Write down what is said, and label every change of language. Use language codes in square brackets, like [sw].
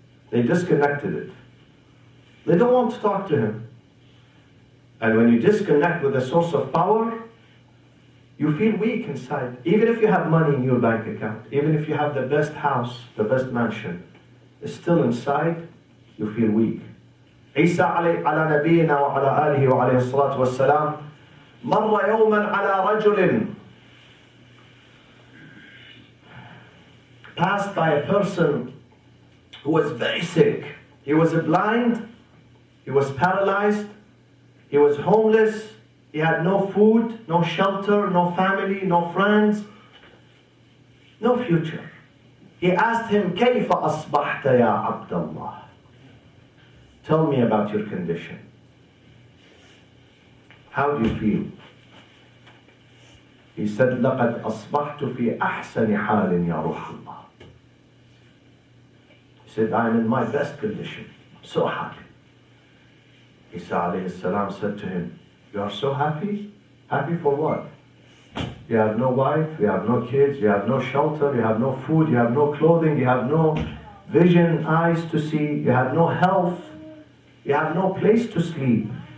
[en] They disconnected it. They don't want to talk to Him. And when you disconnect with the source of power, you feel weak inside. Even if you have money in your bank account, even if you have the best house, the best mansion, still inside, you feel weak. [ar] Isa على نبينا وعلى آله وعليه الصلاة والسلام مر يوما على رجل, [en] passed by a person who was very sick. He was blind, he was paralyzed, he was homeless, he had no food, no shelter, no family, no friends, no future. He asked him, [ar] كيف أصبحت يا عبد الله? [en] Tell me about your condition. How do you feel? He said, [ar] لقد أصبحت في أحسن حال يا روح الله. [en] He said, I am in my best condition. I'm so happy. Isa alayhi salam said to him, you are so happy? Happy for what? You have no wife, you have no kids, you have no shelter, you have no food, you have no clothing, you have no vision, eyes to see, you have no health, you have no place to sleep.